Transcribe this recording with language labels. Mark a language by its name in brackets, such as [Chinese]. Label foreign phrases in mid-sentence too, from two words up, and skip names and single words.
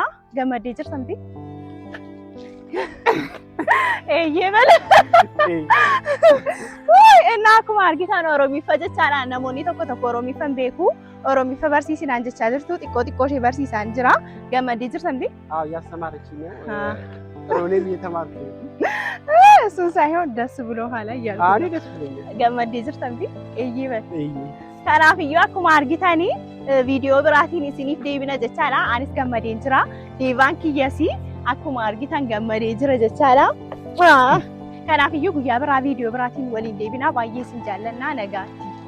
[Oromo] Gammaddee jirtamti? Eeyyee mala. Innaa akkuma argitan Oromiffa jechaadha. Namoonni tokko tokko Oromiffa beeku. Oromiffa barsiisinaan jechaa jirtu. Xiqqoo ishee barsiisaan jira. Gammaddee jirtamti? [Amharic] ያስተማረችኝ ነው ሮኔም እየተማርኩ ነው እሱን ሳይሆን ደስ ብሎ ኋላ እያልኩ አኔ ደስ ብሎኛል [Oromo] ገመዴ jirtamti eeyyee kanaafiyyu akkuma argitanii viidiyoo biraatiin isiniif deebina jechaadha anis gammadeen jira deevaan kiyyasi akkuma argitan gammadee jira jechaadha kanaafiyyu guyyaa biraa viidiyoo biraatiin waliin deebina baay'ee isin jaallanna nagaatti